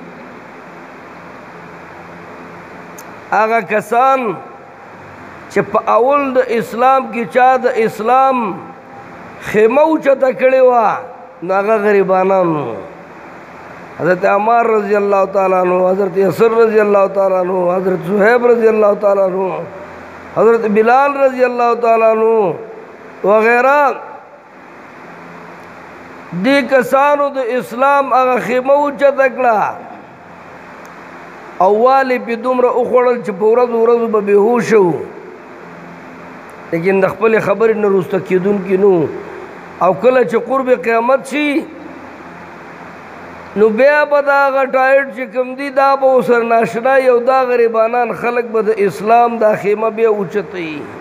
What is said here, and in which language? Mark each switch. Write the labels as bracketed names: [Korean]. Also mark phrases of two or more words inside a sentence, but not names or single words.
[Pashto] هغه کسان چې په اول د اسلام کې چا د اسلام خیمه اوچته کړې وه نو هغه غریبانانو. [Arabic] حضرت عمار رضی اللہ تعالیٰ عنہ، حضرت یسر رضی اللہ تعالیٰ عنہ، حضرت صہیب رضی اللہ تعالیٰ عنہ، حضرت بلال رضی اللہ تعالیٰ عنہ وغیرہ [Pashto] دی کسانو د اسلام هغه خیمه اوچته کړه او والې پې دومره وخوړل چې په ورځو ورځو به بېهوشه و، لیکن د خپلې خبرې نه وروسته کېدونکي نه او کله چې قرب قیامت شي نو بیا به دا هغه ټایټ چې کوم دي دا به ورسره ناشنا یو دا غریبانان خلک به د اسلام دا خیمه بیا اوچتوي.